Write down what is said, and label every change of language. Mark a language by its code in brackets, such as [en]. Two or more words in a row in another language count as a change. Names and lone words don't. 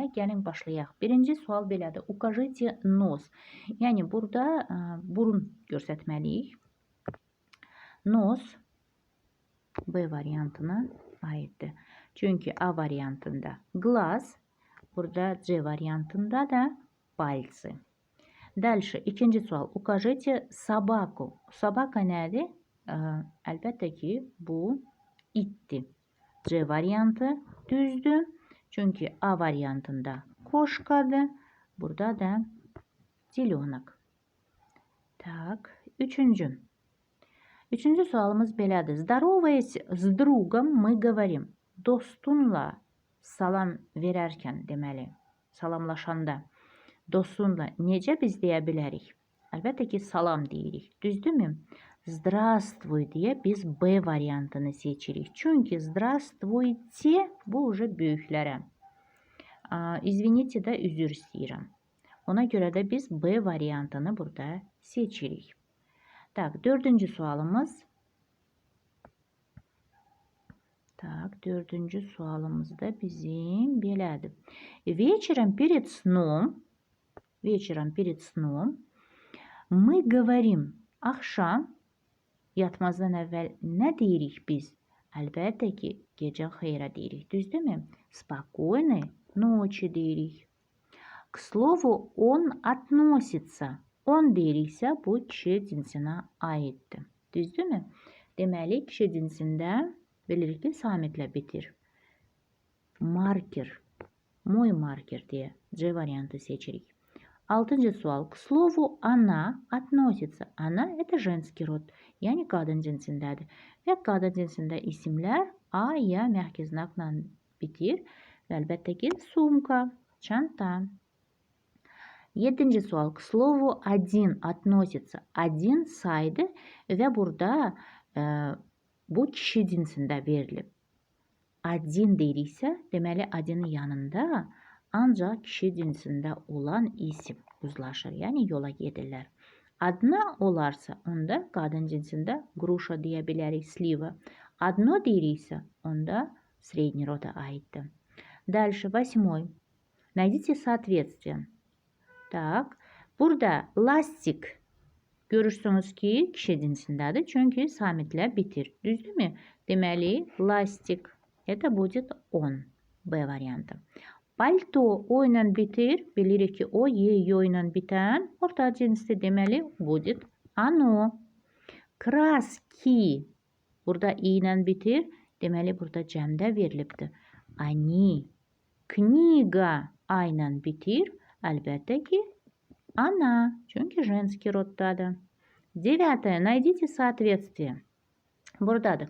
[az] Gəlin başlayaq. Birinci sual belədir. [ru] Укажите нос. [az] Yəni burada burun göstərməliyik. Nos B variantına aiddir. Çünki A variantında глаз, burada C variantında da пальцы. Дальше, ikinci sual. [ru] Укажите собаку. [az] Собака nədir? Əlbəttə ki, bu ittir. C variantı düzdür. Çünkü A variantında koşkadır. Burada da zilyonak. Tak. Üçüncü sualımız belədir. [ru] Здороваясь с другом мы говорим. [az] Dostunla salam verərkən deməli, salamlaşanda dostunla necə biz deyə bilərik? Əlbəttə ki, salam deyirik. Düzdürmü? Здравствуй diye biz B variantını seçirik. Çünkü здравствуйте bu уже büyüklərə. İzvinite də üzr istəyirəm. Ona görə də biz B variantını burada seçirik. Tak, dördüncü sualımız. Tak, dördüncü sualımız da bizim belədir. [ru] Вечером перед sном мы говорим. [az] Axşam yatmazdan əvvəl nə deyirik biz? Əlbəttə ki, gecə xeyrə deyirik. Düzdürmü? [ru] Спокойной ночи deyirik. К слову, он относится. [az] On deyiriksə, bu kişi cinsinə aiddir. Düzdürmü? Deməli, kişi cinsində bilirik ki, samitlə bitir. Marker. [ru] Мой marker [az] deyə C variantı seçirik. Altıncı sual. [ru] К слову, она относится. Она – это женский род. [az] Yəni, qadın cinsindədir. Və qadın cinsində isimlər A, ya məhki znakla bitir. Və əlbəttə ki, sumka, çanta. Yedinci sual. [ru] К слову, один относится. [az] Один saydı və burada bu kişi cinsində verilib. Один deyiriksə, deməli, adinin yanında ancaq kişi cinsində olan isim uzlaşır. Yəni, yola gedirlər. Adna olarsa, onda qadın cinsində gruşa deyə bilərik, sliva. Adno deyiriksə, onda [ru] средний рода [az] aiddir. [ru] Дальше, 8. Найдите соответствие. [az] Tak, burada lastik görürsünüz ki, kişi cinsindədir. Çünki samitlə bitir. Düzdürmü? Deməli, lastik. [ru] Это будет он. [az] B variantı. Palto o ilə bitir. Bilirik ki, o, yo ilə bitən orta cinsli deməli [ru] будет оно. [az] Краски. Burada i ilə bitir. Deməli, burada cəmdə verilibdir. Они. Kniga a ilə bitir. Əlbəttə ki, она. Çünki женский roddadır. [ru] 9. Найдите соответствие. Buradadır.